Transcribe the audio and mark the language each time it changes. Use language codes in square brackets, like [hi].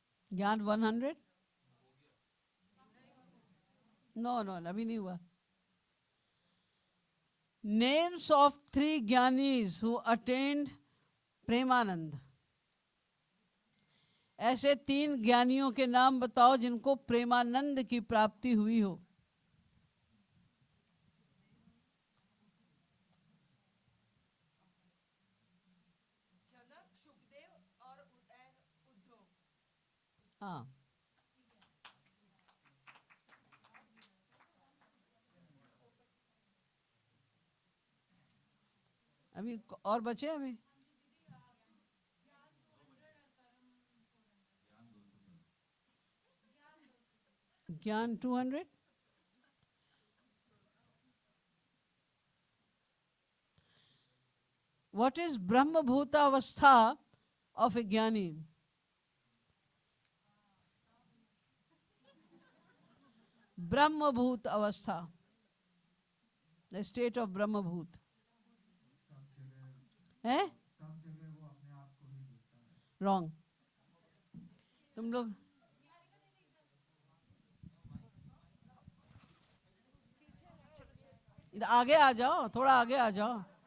[hi] ज्ञान 100? [en] no no, [hi] अभी नहीं हुआ। [en] Names of 3 gyanis who attained Premanand. [hi] ऐसे 3 ज्ञानियों के नाम बताओ जिनको प्रेमानंद की प्राप्ति हुई हो। जनक, सुखदेव और उद्धव। हाँ, अभी और बचे अभी। ज्ञान 200। [en] What is Brahma Bhuta Avastha of a Jnani? Brahma Bhut Avastha, the state of Brahma Bhut. [hi] है? सब जगह वो अपने आप को ही देखता है। [en] Wrong. [hi] तुम लोग इधर आगे आ जाओ, थोड़ा आगे आ जाओ।